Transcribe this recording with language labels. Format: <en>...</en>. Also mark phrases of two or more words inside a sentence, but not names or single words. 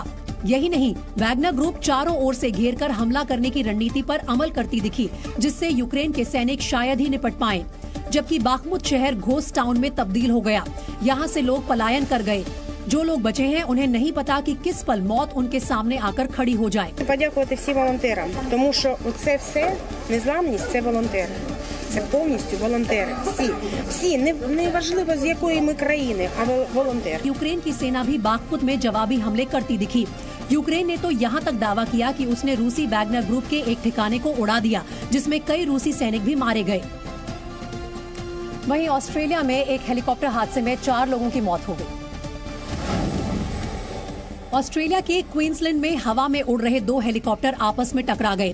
<hi>यही नहीं, वैगनर ग्रुप चारों ओर से घेरकर हमला करने की रणनीति पर अमल करती दिखी, जिससे यूक्रेन के सैनिक शायद ही निपट पाए। जबकि बाखमुत शहर घोस्ट टाउन में तब्दील हो गया। यहाँ से लोग पलायन कर गए। जो लोग बचे हैं उन्हें नहीं पता कि किस पल मौत उनके सामने आकर खड़ी हो जाए।</hi> <uk>Подякувати всім волонтерам, тому що це все незламність, це волонтери. Це повністю волонтери. Всі, не важливо з якої ми країни, а волонтери.</uk> <hi>यूक्रेन की सेना भी बाखमुत में जवाबी हमले करती दिखी। यूक्रेन ने तो यहाँ तक दावा किया कि उसने रूसी वैगनर ग्रुप के एक ठिकाने को उड़ा दिया, जिसमें कई रूसी सैनिक भी मारे गए। वहीं ऑस्ट्रेलिया में एक हेलीकॉप्टर हादसे में 4 लोगों की मौत हो गई। ऑस्ट्रेलिया के क्वींसलैंड में हवा में उड़ रहे 2 हेलीकॉप्टर आपस में टकरा गए।</hi>